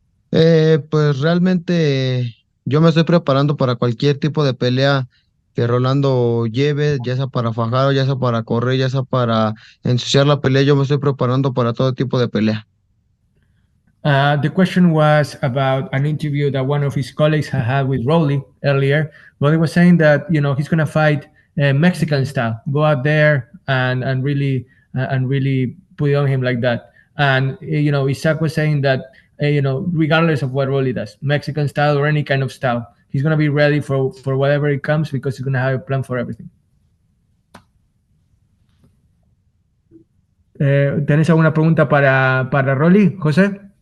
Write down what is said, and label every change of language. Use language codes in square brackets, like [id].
[es] Pues realmente yo me estoy preparando para cualquier tipo de pelea que Rolando lleve, ya sea para fajar, ya sea para correr, ya sea para ensuciar la pelea. Yo me estoy preparando para todo tipo de pelea. [en] The question was about an interview that one of his colleagues had with Rolly earlier. Rolly was saying that he's gonna fight Mexican style, go out there and really put it on him like that. And Isaac was saying that regardless of what Rolly does, Mexican style or any kind of style, he's gonna be ready for whatever it comes because he's gonna have a plan for everything. [es] ¿Tenés alguna pregunta para Rolly, José?